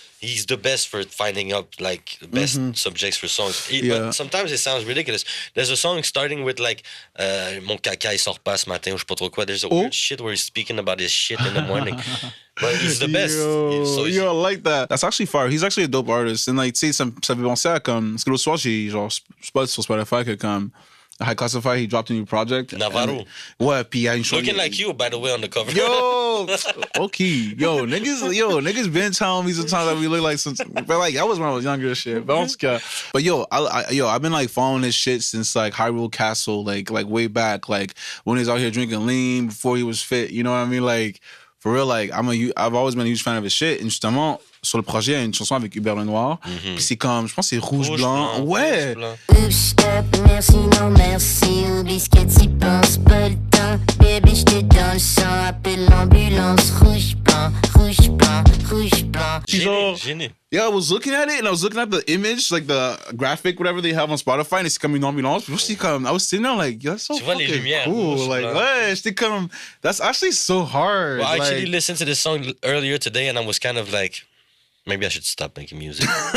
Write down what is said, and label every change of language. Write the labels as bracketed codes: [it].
[en] He's the best for finding out like the best subjects for songs. But sometimes it sounds ridiculous. There's a song starting with like [fr] Mon caca il sort pas ce matin ou je sais pas trop quoi. [en] There's a weird shit where he's speaking about his shit in the morning. But he's the best. Yo, I like that. That's actually fire. He's actually a dope artist. And like, [fr] tu sais, ça fait penser à comme, parce que l'autre soir, j'ai genre, spot sur Spotify que comme, High Classify, [en] he dropped a new project. [fr] Navarro. Ouais, puis il y a une chose. [en] Looking like you, by the way, on the cover. Yo, okay. Niggas been telling me sometimes that we look like some, but like, that was when I was younger and shit. But I've been like following this shit since like Hyrule Castle, like way back, like when he was out here drinking lean before he was fit. You know what I mean? Like, for real, like, I've always been a huge fan of his shit. [fr] And justement, sur le projet, il y a une chanson avec Hubert Lenoir. Puis c'est comme, je pense que c'est Rouge Blanc. Ouais. Push up, merci, non merci. Au biscuit, t'y penses pas le temps. Bébé, j'te donne le sang. Appelle l'ambulance. Rouge blanc, rouge blanc, rouge blanc. Gêné. [en] Yeah, I was looking at it and I was looking at the image, like the graphic, whatever they have on Spotify, and it's [fr] comme une ambulance. [en] I was sitting there like, that's so fucking cool. Like, ouais, that's actually so hard. Well, I actually listened to this song earlier today and I was kind of like, maybe I should stop making music.